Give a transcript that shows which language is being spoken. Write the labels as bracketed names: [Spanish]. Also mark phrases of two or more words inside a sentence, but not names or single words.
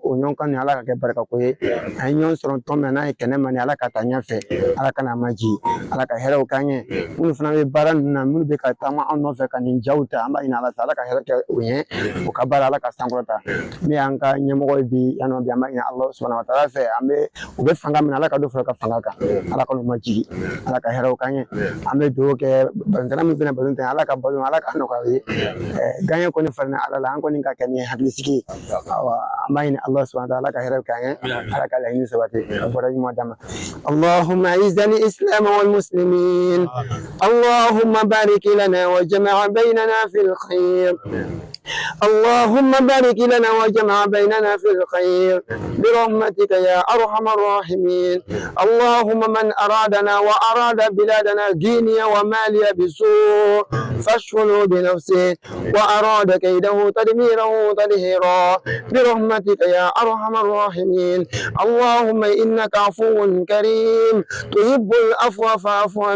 [Bambara] o ɲɔgɔn kanu ala ka kɛ barikako ye an ye ɲɔgɔn sɔrɔ tɔn min n'a ye kɛnɛ ma ni ala ka taa ɲɛfɛ ala kana ma ji ala ka hɛrɛw k'an ye minnu fana bɛ baara ninnu na minnu bɛ ka taama an nɔfɛ ka nin jaw ta an b'a ɲini ala fɛ ala ka hɛrɛ kɛ u ye u ka baara ala ka sankɔrɔta min y'an ka ɲɛmɔgɔ ye bi yan nɔ bi an b'a ɲini ala [Arabic] سبحانه تعالى [Bambara] fɛ an bɛ u bɛ fanga min ala ka dɔ fara ka fanga kan ala ka n'u ma jigi ala ka hɛrɛw k'an ye an bɛ dugawu kɛ balontanna min bɛna balontan ala ka balo ala ka nɔgɔya ye gaɲɛ kɔni falenna ala la an kɔni ka kɛ ni hakilisigi ye an b'a ɲini ala [Arabic] سبحانه تعالى [Bambara] ala ka hɛrɛw k'an ye ala ka laɲini sabati a bɔra ɲuman d'a ma [Arabic] اللهم أعز الإسلام والمسلمين اللهم بارك لنا واجمع بيننا في الخير اللهم بارك لنا وجمع بيننا في الخير برحمتك يا أرحم الراحمين اللهم من أرادنا وأراد بلادنا غينيا وماليا بسوء فاشغله بنفسه وأراد كيده تدميره تدهيرا برحمتك يا أرحم الراحمين اللهم إنك عفو كريم تحب العفو فاعف